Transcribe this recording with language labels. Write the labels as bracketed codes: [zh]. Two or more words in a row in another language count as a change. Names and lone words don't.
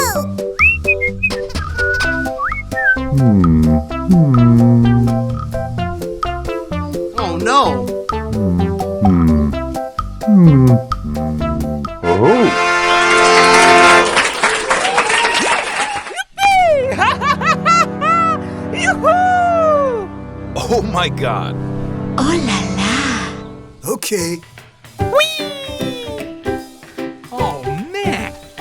[en] Oh no. Oh my God. [fr] Oh la la. [en] Okay. Oh, man.